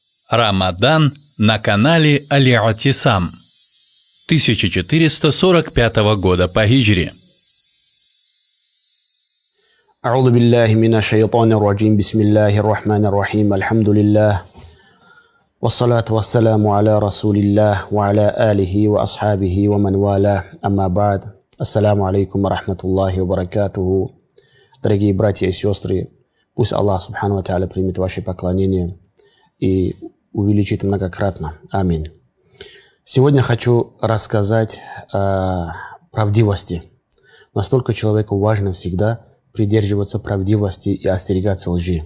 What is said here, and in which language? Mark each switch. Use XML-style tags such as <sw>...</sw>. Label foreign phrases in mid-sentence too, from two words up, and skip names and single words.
<ru>Рамадан на канале Аль-Атисам 1445 года по хиджре.</ru> <ar>أعوذ بالله من الشيطان الرجيم بسم الله الرحمن الرحيم الحمد لله والصلاة والسلام على رسول الله وعلى آله وأصحابه ومن والاه أما بعد السلام عليكم ورحمة الله وبركاته.</ar> <ru>Дорогие братья и сестры, пусть</ru> <ar>الله سبحانه وتعالى</ar> <ru>примет ваши поклонения и увеличит многократно. Аминь. Сегодня хочу рассказать о правдивости. Настолько человеку важно всегда придерживаться правдивости и остерегаться лжи.</ru>